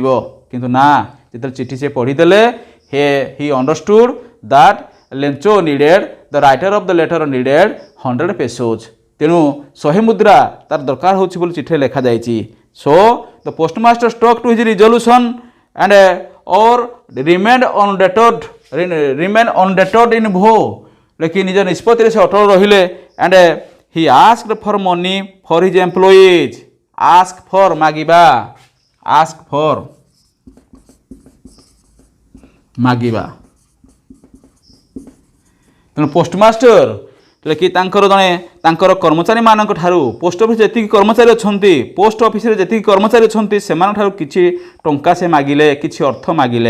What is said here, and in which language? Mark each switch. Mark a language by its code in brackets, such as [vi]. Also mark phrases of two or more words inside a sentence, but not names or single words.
[or] କିନ୍ତୁ ନା, ଯେତେବେଳେ ଚିଠି ସେ ପଢ଼ିଦେଲେ, [en] he understood that Lencho needed, the writer of the letter needed 100 pesos। [or] ତେଣୁ 100 ମୁଦ୍ରା ତାର ଦରକାର ହେଉଛି ବୋଲି ଚିଠିରେ ଲେଖାଯାଇଛି। [en] So the postmaster stuck to his resolution and or remain undeterred in ଭୋ, [or] ଲେଖି ନିଜ ନିଷ୍ପତ୍ତିରେ ସେ ଅଟଳ ରହିଲେ। [en] And he asked for money for his employees. ask for [or] ମାଗିବା, [en] ask for [or] ମାଗିବା। ତେଣୁ ପୋଷ୍ଟମାଷ୍ଟର ଲେଖି ତାଙ୍କର କର୍ମଚାରୀମାନଙ୍କ ଠାରୁ, ପୋଷ୍ଟ ଅଫିସ ଯେତିକି କର୍ମଚାରୀ ଅଛନ୍ତି, ପୋଷ୍ଟ ଅଫିସରେ ଯେତିକି କର୍ମଚାରୀ ଅଛନ୍ତି ସେମାନଙ୍କ ଠାରୁ କିଛି ଟଙ୍କା ସେ ମାଗିଲେ, କିଛି ଅର୍ଥ ମାଗିଲେ।